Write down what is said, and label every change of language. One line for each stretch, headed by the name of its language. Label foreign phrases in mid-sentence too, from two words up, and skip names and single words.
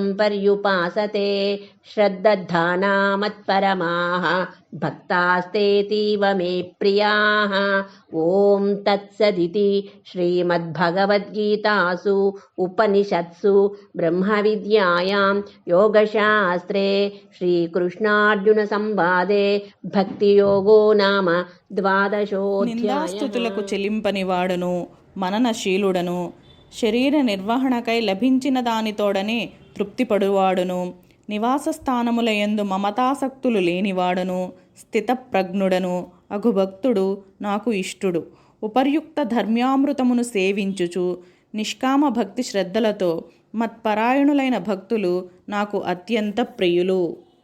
Sanskrit: पर्युपासते श्रद्धाना मत्परमाः भक्तास्तेतीव मे प्रियाः ॐ तत्सदिति श्रीमद्भगवद्गीतासु उपनिषत्सु ब्रह्मविद्यायां योगशास्त्रे श्रीकृष्णार्जुनसंवादे भक्तियोगो नाम द्वादशोऽध्यायः
Telugu: నిందాస్తుతులకు చెలింపనివాడును మననశీలుడను శరీర నిర్వహణకై లభించిన దానితోడనే తృప్తిపడువాడును నివాస స్థానములయందు మమతాసక్తులు లేనివాడును స్థితప్రజ్ఞుడను అగుభక్తుడు నాకు ఇష్టుడు ఉపర్యుక్త ధర్మ్యామృతమును సేవించుచు నిష్కామ భక్తి శ్రద్ధలతో మత్పరాయణులైన భక్తులు నాకు అత్యంత ప్రియులు.